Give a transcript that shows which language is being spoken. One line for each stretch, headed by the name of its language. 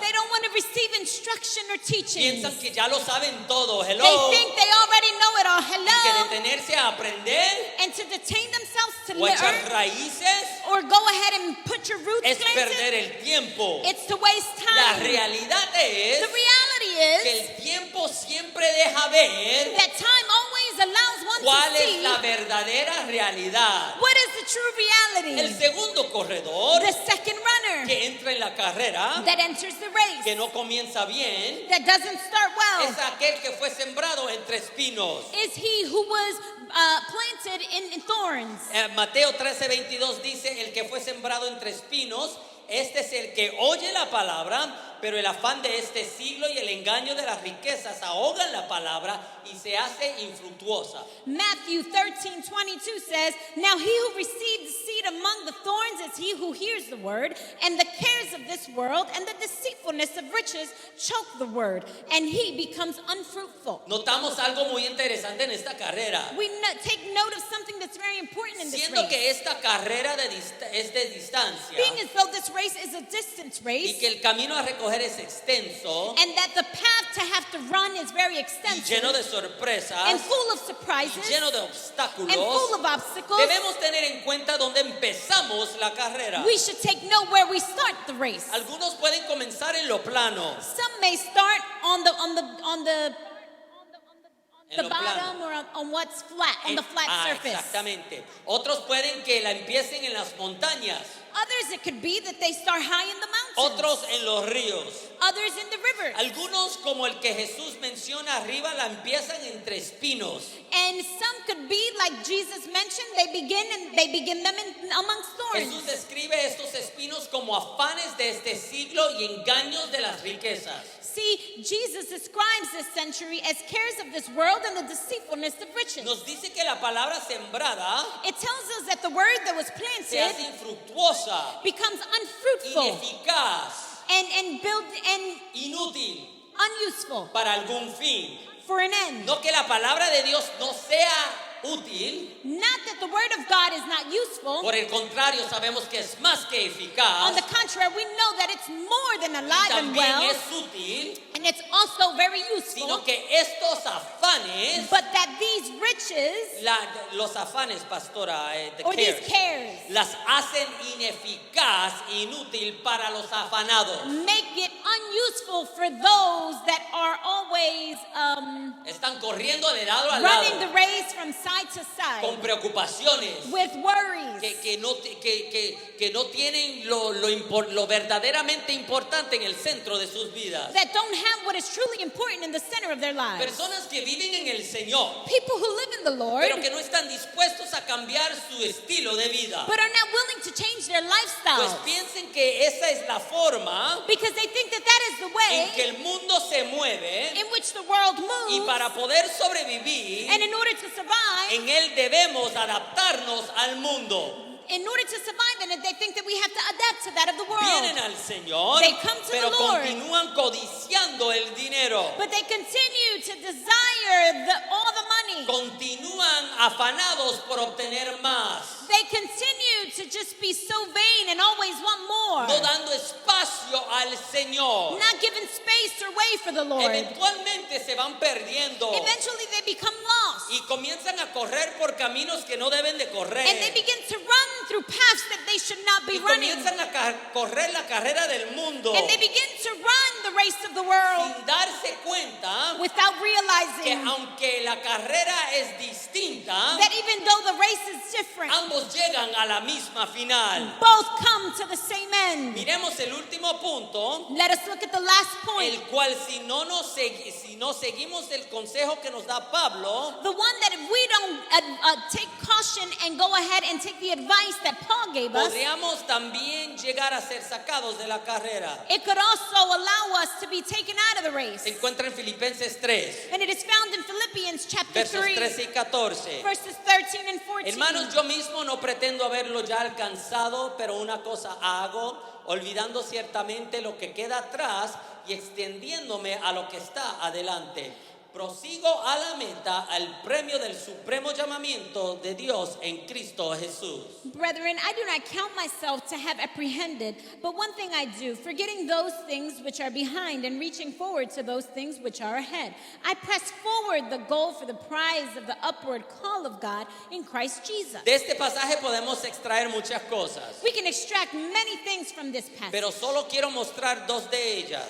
English: They don't want to receive instruction or teaching.
Spanish: Piensan que ya lo saben todo.
English: They Hello. think they already know it all.
Spanish: Y que
English: Hello.
Spanish: detenerse a aprender
English: And to detain themselves to
Spanish: o echar
English: learn
Spanish: raíces
English: or go ahead and put your roots
Spanish: es
English: planted,
Spanish: perder el tiempo.
English: it's to waste
Spanish: La
English: time.
Spanish: realidad es
English: The reality
Spanish: que
English: is
Spanish: el tiempo siempre deja ver
English: that time always allows one
Spanish: cuál
English: to
Spanish: es
English: see
Spanish: la verdadera realidad.
English: what is the true reality.
Spanish: El segundo corredor
English: The second runner
Spanish: que entra en la carrera,
English: that enters the race,
Spanish: que no comienza bien,
English: that doesn't start
Spanish: es
English: well,
Spanish: aquel que fue sembrado entre espinos.
English: is he who was planted in thorns.
Spanish: Mateo 13:22 dice, el que fue sembrado entre espinos, este es el que oye la palabra, pero el afán de este siglo y el engaño de las riquezas ahogan la palabra y se hace infructuosa.
English: Matthew 13:22 says, now he who received the seed among the thorns is he who hears the word, and the cares of this world and the deceitfulness of riches choke the word, and he becomes unfruitful.
Spanish: Notamos algo muy interesante en esta carrera.
English: We take note of something that's very important in this
Spanish: Siendo
English: race.
Spanish: que esta carrera es de distancia
English: Being as though this race is a distance
Spanish: y
English: race,
Spanish: que el camino a recoger es extenso
English: and that the path to have to run is very
Spanish: y
English: extensive
Spanish: lleno de sorpresas
English: and full of
Spanish: y
English: surprises
Spanish: lleno de
English: and
Spanish: obstáculos,
English: full of obstacles,
Spanish: debemos tener en cuenta dónde empezamos la carrera.
English: we should take note where we start the race.
Spanish: Algunos pueden comenzar en lo plano,
English: Some may start on the
Spanish: en lo
English: bottom
Spanish: plano.
English: or on what's flat, on the flat surface.
Spanish: Exactamente. Otros pueden que la empiecen en las montañas.
English: Others, it could be that they start high in the mountains.
Spanish: otros en los ríos.
English: others in the river.
Spanish: Algunos, como el que Jesús menciona arriba, la empiezan entre espinos.
English: And some could be like Jesus mentioned, they begin them amongst thorns.
Spanish: Jesús describe estos espinos como afanes de este siglo y engaños de las riquezas.
English: See, Jesus describes this century as cares of this world and the deceitfulness of riches.
Spanish: Nos dice que la palabra sembrada
English: It tells us that the word that was
Spanish: se
English: planted
Spanish: hace infructuosa,
English: becomes unfruitful
Spanish: ineficaz,
English: and
Spanish: inútil
English: unuseful
Spanish: para algún fin.
English: for an end.
Spanish: No que la palabra de Dios no sea útil,
English: Not that the word of God is not useful.
Spanish: por el contrario sabemos que es más que
English: On
Spanish: eficaz,
English: the contrary, we know that it's more than alive and
Spanish: también
English: well,
Spanish: es útil,
English: and it's also very useful.
Spanish: sino que estos afanes,
English: But that these riches
Spanish: los afanes, pastora,
English: the or these cares, cares
Spanish: las hacen ineficaz, inútil para los afanados.
English: make it unuseful for those that are always
Spanish: Están corriendo de lado a
English: running the
Spanish: lado
English: race from side to
Spanish: con
English: side
Spanish: preocupaciones
English: with worries
Spanish: que no tienen lo verdaderamente importante en el centro de sus vidas.
English: that don't have what is truly important in the center of their lives.
Spanish: Personas que viven en el Señor,
English: People who live in the Lord
Spanish: pero que no están dispuestos a cambiar su estilo de vida.
English: but are not willing to change their
Spanish: Pues
English: lifestyle
Spanish: piensen que esa es la forma
English: because they think that that is the way
Spanish: en que el mundo se mueve,
English: in which the world
Spanish: y
English: moves,
Spanish: para poder sobrevivir,
English: and in order to survive,
Spanish: en él debemos adaptarnos al mundo.
English: in order to survive in it, they think that we have to adapt to that of the
Spanish: Vienen
English: world.
Spanish: al Señor,
English: They come to
Spanish: pero
English: the Lord.
Spanish: continúan codiciando el dinero.
English: But they continue to desire all the money.
Spanish: Continúan afanados por obtener más,
English: They continue to just be so vain and always want more.
Spanish: no dando espacio al Señor.
English: Not giving space or way for the Lord.
Spanish: Eventualmente se van perdiendo
English: Eventually they become lost.
Spanish: y comienzan a correr por caminos que no deben de
English: And they
Spanish: correr.
English: begin to run through paths that they should not be
Spanish: Y
English: running.
Spanish: comienzan a correr la carrera del mundo
English: And they begin to run the race of the world
Spanish: sin darse cuenta
English: without
Spanish: que
English: realizing
Spanish: aunque la carrera es distinta,
English: that even though the race is different,
Spanish: ambos llegan a la misma final.
English: both come to the same end.
Spanish: Miremos el último punto,
English: Let us look at the last point.
Spanish: el cual si no seguimos el consejo que nos da Pablo,
English: The one that if we don't take caution and go ahead and take the advice that Paul gave us,
Spanish: podríamos también llegar a ser sacados de la carrera.
English: it could also allow us to be taken out of the race.
Spanish: Se encuentra en Filipenses 3,
English: And it is found in Philippians chapter
Spanish: versos
English: 3,
Spanish: 13 y 14.
English: verses 13 and 14.
Spanish: Hermanos, yo mismo no pretendo haberlo ya alcanzado, pero una cosa hago, olvidando ciertamente lo que queda atrás y extendiéndome a lo que está adelante. Prosigo a la meta, al premio del supremo llamamiento de Dios en Cristo Jesús.
English: Brethren, I do not count myself to have apprehended, but one thing I do, forgetting those things which are behind and reaching forward to those things which are ahead. I press forward the goal for the prize of the upward call of God in Christ Jesus.
Spanish: De este pasaje podemos extraer muchas cosas,
English: We can extract many things from this passage,
Spanish: pero solo quiero mostrar dos de ellas.